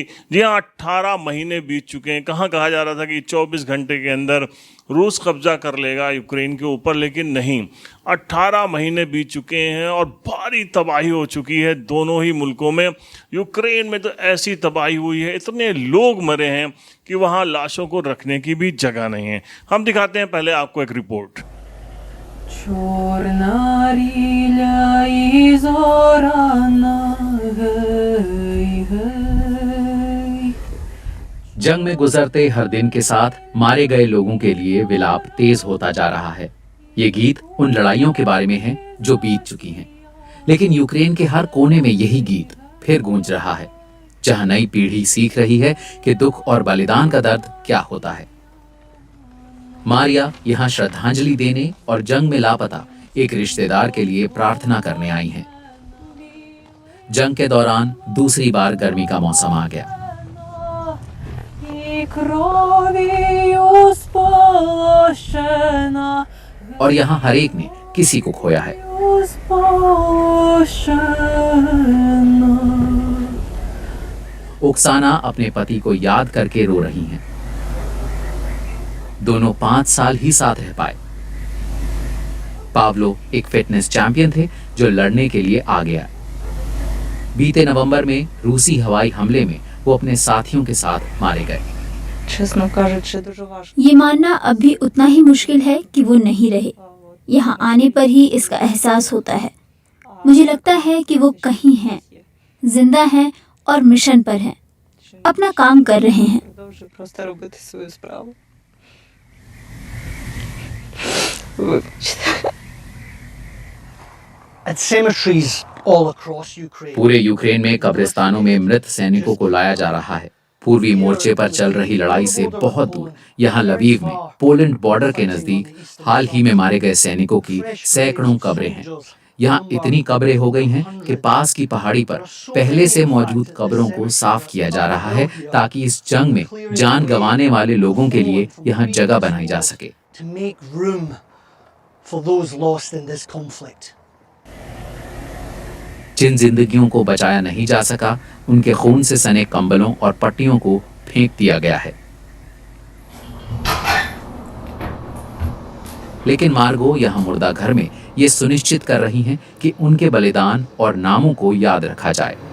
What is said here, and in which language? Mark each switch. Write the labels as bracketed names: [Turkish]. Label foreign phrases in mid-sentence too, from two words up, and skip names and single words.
[Hindi] जी हाँ, 18 महीने बीत चुके हैं। कहाँ कहा जा रहा था कि 24 घंटे के अंदर रूस कब्जा कर लेगा यूक्रेन के ऊपर, लेकिन नहीं, 18 महीने बीत चुके हैं और भारी तबाही हो चुकी है दोनों ही मुल्कों में। यूक्रेन में तो ऐसी तबाही हुई है, इतने लोग मरे हैं कि वहाँ लाशों को रखने की भी जगह नहीं है। हम दिखाते हैं पहले आपको एक रिपोर्ट। [Ukrainian] Чорна ріля і зорана, гей, гей। [Hindi] जंग में गुजरते हर दिन के साथ मारे गए लोगों के लिए विलाप तेज होता जा रहा है। ये गीत उन लड़ाइयों के बारे में है जो बीत चुकी हैं, लेकिन यूक्रेन के हर कोने में यही गीत फिर गूंज रहा है, जहां नई पीढ़ी सीख रही है कि दुख और बलिदान का दर्द क्या होता है। मारिया यहाँ श्रद्धांजलि देने और जंग में लापता एक रिश्तेदार के लिए प्रार्थना करने आई हैं। जंग के दौरान दूसरी बार गर्मी का मौसम आ गया [Ukrainian] І кров'ю спорошена, [Hindi] और यहाँ हर एक ने किसी को खोया है। [Ukrainian] спорошена. [Hindi] ओक्साना अपने पति को याद करके रो रही हैं। दोनों 5 साल ही साथ रह पाए। पावलो एक [English] fitness champion [Hindi] थे जो लड़ने के लिए आ गया। बीते नवंबर में रूसी हवाई हमले में वो अपने साथियों के साथ मारे गए। [Ukrainian] Чесно кажучи, дуже важко. [Hindi] ये मानना अब भी उतना ही मुश्किल है कि वो नहीं रहे। यहाँ आने पर ही इसका एहसास होता है। मुझे लगता है कि वो कहीं हैं, जिंदा हैं और मिशन पर हैं, अपना काम कर रहे हैं। [Ukrainian] Продовжую просто робити свою справу. Вибачте. [English] At cemeteries all across Ukraine. [Hindi] पूरे यूक्रेन में कब्रिस्तानों में मृत सैनिकों को लाया जा रहा है। पूर्वी मोर्चे पर चल रही लड़ाई से बहुत दूर यहाँ लवीव में पोलैंड बॉर्डर के नजदीक हाल ही में मारे गए सैनिकों की सैकड़ों कब्रें हैं। यहाँ इतनी कब्रें हो गई हैं कि पास की पहाड़ी पर पहले से मौजूद कब्रों को साफ किया जा रहा है ताकि इस जंग में जान गंवाने वाले लोगों के लिए यहाँ जगह बनाई जा सके। [English] To make room for those lost in this conflict. [Hindi] जिन जिंदगियों को बचाया नहीं जा सका, उनके खून से सने कंबलों और पट्टियों को फेंक दिया गया है। लेकिन मार्गो यहाँ मुर्दा घर में ये सुनिश्चित कर रही हैं कि उनके बलिदान और नामों को याद रखा जाए।